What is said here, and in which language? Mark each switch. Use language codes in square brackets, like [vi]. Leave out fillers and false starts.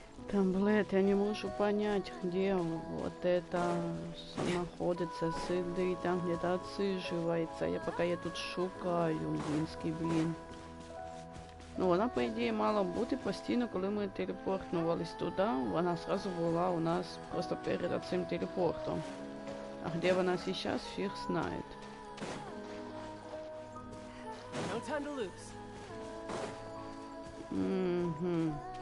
[ru] Таблет, я не могу понять, где вот это находится, сидит, там где-то отсиживается. [uk] Я тут шукаю, блин. Ну, вона, по ідеї, мала бути постійно, коли ми телепортнулись туди, вона сразу була у нас просто перед цим телепортом. [ru] А где вона сейчас, фиг знает. [en] No time to lose. Угу.